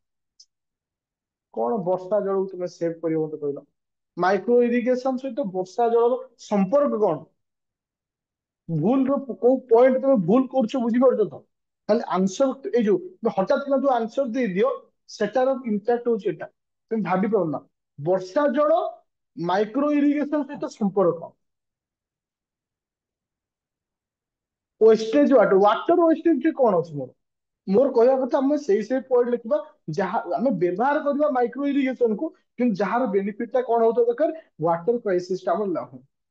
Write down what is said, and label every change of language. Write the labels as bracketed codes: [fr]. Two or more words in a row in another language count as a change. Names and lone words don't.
[or] କଣ ବର୍ଷା ଜଳକୁ ତୁମେ ସେଭ୍ କରିବ ମତେ କହିଲ ମାଇକ୍ରୋ ଇରିଗେସନ ସହିତ ବର୍ଷା ଜଳର ସମ୍ପର୍କ କଣ ଭୁଲ ର କୋଉ ପଏଣ୍ଟ ତମେ ଭୁଲ କରୁଛ ବୁଝିପାରୁଛ ତ ଖାଲି ଆନ୍ସର ଏଇ ଯୋଉ ତମେ ହଠାତ୍ କିନା ଯୋଉ ଆନ୍ସର ଦେଇଦିଅ ସେଟାର ଇମ୍ପାକ୍ଟ ହଉଛି ଏଟା ତୁମେ ଭାବି ପାରୁ ନା ବର୍ଷା ଜଳ ମାଇକ୍ରୋ ଇରିଗେସନ ସହିତ ସମ୍ପର୍କ ୱେଷ୍ଟେଜ ୱାଟର ୱାଟର ୱେଷ୍ଟେଜ କଣ ଅଛି ମୋର କହିବା କଥା ଆମେ ସେଇ ପଏଣ୍ଟ ଲେଖିବା ଯାହା ଆମେ ବ୍ୟବହାର କରିବା ମାଇକ୍ରୋ ଇରିଗେସନ କୁ କିନ୍ତୁ ଯାହାର ବେନିଫିଟ ଟା କଣ ହଉଥିବା ଦରକାର ୱାଟର କ୍ରାଇସିସ ଟା ଆମର ନାହିଁ